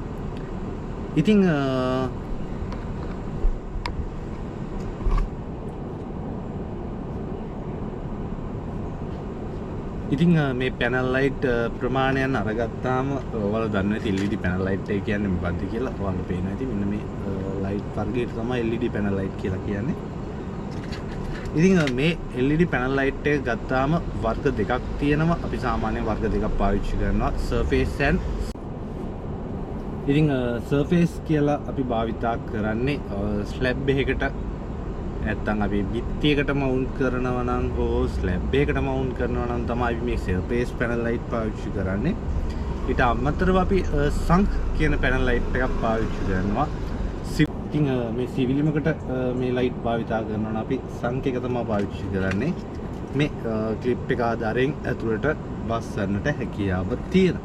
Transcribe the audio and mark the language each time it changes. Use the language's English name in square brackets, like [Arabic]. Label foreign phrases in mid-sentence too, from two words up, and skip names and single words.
[Sinhala] ඉතින් මේ [English] panel light [Sinhala] ප්‍රමාණයන් අරගත්තාම ඔයාලා දන්න ඇති [English] LED panel light [Sinhala] එක කියන්නේ මොකක්ද කියලා ඔයාලට පේනවා ඇති. මෙන්න මේ ලයිට් වර්ගයට තමයි [English] LED panel light [Sinhala] කියලා කියන්නේ. ඉතින් මේ [English] LED panel light [Sinhala] එක ගත්තාම වර්ග දෙකක් තියෙනවා. අපි සාමාන්‍යයෙන් වර්ග දෙකක් පාවිච්චි කරනවා. [English] surface and [Sinhala] ඉතින් surface කියලා අපි භාවිතා කරන්නේ ස්ලැබ් එකකට නැත්තම් අපි බිත්තියකට මවුන්ට් කරනවා නම් හෝ ස්ලැබ් එකකට මවුන්ට් කරනවා නම් තමයි අපි මේ [English] surface panel light [Sinhala] පාවිච්චි කරන්නේ. ඊට අමතරව අපි sunk කියන [English] panel light [Sinhala] එකක් පාවිච්චි කරනවා. ඉතින් මේ සිවිලිමකට මේ light භාවිතා කරනවා නම් අපි sunk එක තමයි පාවිච්චි කරන්නේ. මේ clip එක ආධාරයෙන් ඇතුළට බස්සන්නට හැකියාව තියෙනවා.